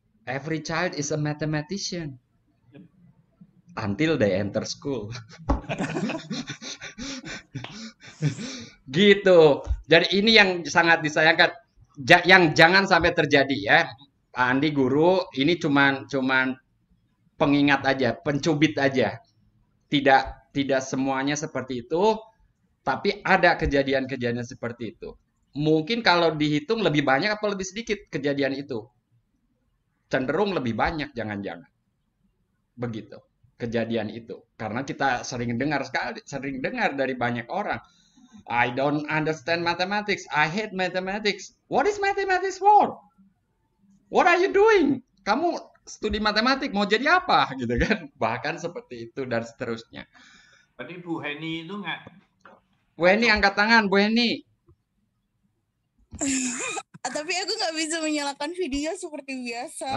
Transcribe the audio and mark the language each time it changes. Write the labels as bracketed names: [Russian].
[English] Every child is a mathematician until they enter school. [Indonesian] Gitu. Jadi ini yang sangat disayangkan. Yang jangan sampai terjadi ya. Pak Andi guru, ini cuman pengingat aja, pencubit aja. Tidak semuanya seperti itu, tapi ada kejadian-kejadian seperti itu. Mungkin kalau dihitung lebih banyak apa lebih sedikit kejadian itu? Cenderung lebih banyak, jangan-jangan. Begitu, kejadian itu. Karena kita sering dengar dari banyak orang. [English] I don't understand mathematics. I hate mathematics. What is mathematics for? What are you doing? [Indonesian] Kamu studi matematik mau jadi apa? Gitu kan? Bahkan seperti itu dan seterusnya. Tadi Bu Heni itu nggak? Bu Heni angkat tangan, Bu Heni. Tapi aku nggak bisa menyalakan video seperti biasa.